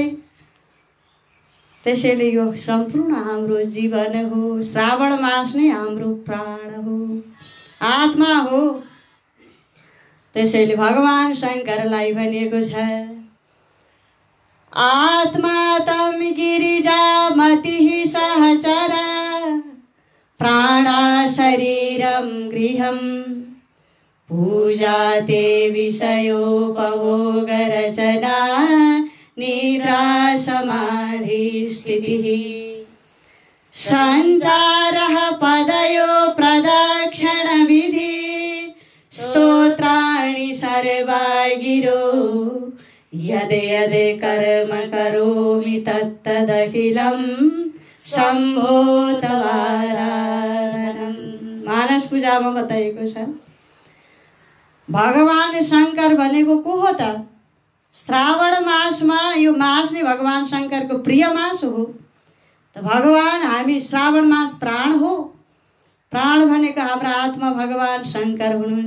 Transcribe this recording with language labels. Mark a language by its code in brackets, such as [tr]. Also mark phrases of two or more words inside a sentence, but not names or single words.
[ne] त्यसैले यो सम्पूर्ण हाम्रो जीवन हो। श्रावण मास नै हाम्रो प्राण हो, आत्मा हो। त्यसैले भगवान शङ्करलाई भनिएको छ, [sa] आत्मा तं गिरिजा मतिः सहचरा प्राणा शरीरं गृहं पूजा ते विषयोपभोगरचना निद्रा समाधि स्थितिः सञ्चारः पदयो प्रदक्षिणविधि स्तोत्राणि सर्वा गिरो यद् यद् कर्म करोमि तत्तदखिलं शम्भो तवाराधनम्। [ne] मानस पूजामा बताइएको छ। भगवान शङ्कर भनेको को हो त? श्रावण मासमा यो मास नै भगवान शङ्करको प्रिय मास हो। त भगवान हामी श्रावण मास प्राण हो। प्राण भनेको हाम्रो आत्मा भगवान शङ्कर हुनुहुन्छ।